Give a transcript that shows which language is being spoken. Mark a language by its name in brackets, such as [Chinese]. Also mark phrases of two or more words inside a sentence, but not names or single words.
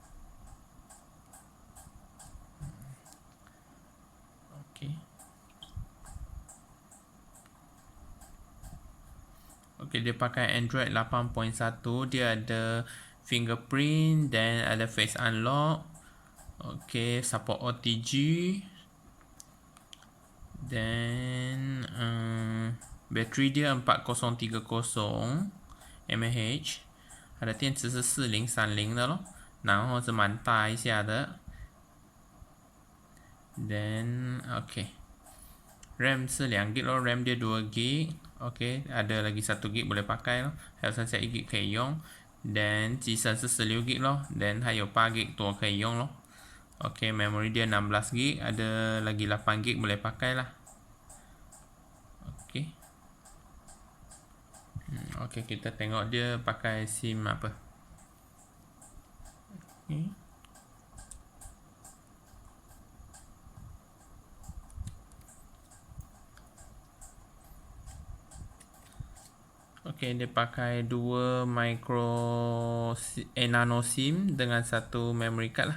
[Malay] Okey, dia pakai Android 8.1, dia ada fingerprint dan ada face unlock. Okey, support OTG. Dan bateri dia 4030 mAh， [Chinese] 它的电池是4030的咯，然后是蛮大一下的。Then RAM 是 2GB 咯 ， [Malay] RAM dia 2GB。 [Chinese] OK， [Malay] ada lagi 1GB boleh pakai [Chinese] 咯，还有剩下 1GB 可以用。then 机身是 16GB 咯 ，then 还有 8GB 多可以用咯。OK， [Malay] memory dia 16GB， ada lagi 8GB boleh pakai lah。OK， OK， kita tengok dia pakai SIM apa。Okey, dia pakai 2 nano SIM dengan 1 memory card lah.